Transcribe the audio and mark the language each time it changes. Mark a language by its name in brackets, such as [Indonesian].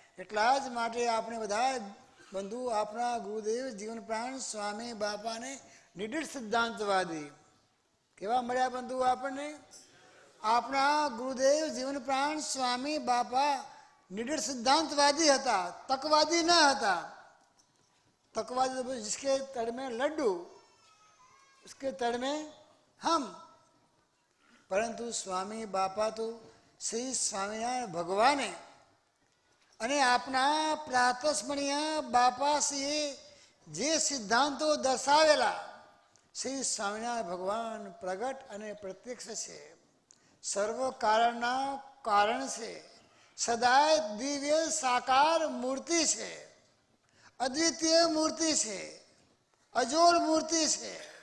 [Gujarati] એટલા જ માટે આપણે બધા બંધુ આપણા ગુરુદેવ જીવન પ્રાણ સ્વામી બાપાને નિડર સિદ્ધાંતવાદી કેવા મળ્યા બંધુ આપણને? આપણા ગુરુદેવ જીવન પ્રાણ સ્વામી બાપા નિડર સિદ્ધાંતવાદી હતા, તકવાદી ન હતા. [Hindi] तकवादी जिसके तड़ में लड्डू उसके तड़ में हम. [Gujarati] परंतु स्वामी बापा तो श्री स्वामिनारायण भगवाने અને આપના પ્રાતસ્મરણીય બાપાશ્રીએ જે સિદ્ધાંતો દર્શાવેલા શ્રી સ્વામિનારાયણ ભગવાન પ્રગટ અને પ્રત્યક્ષ છે, સર્વ કારણના કારણ છે, સદાય દિવ્ય સાકાર મૂર્તિ છે, અદ્વિતીય મૂર્તિ છે, અજોડ મૂર્તિ છે.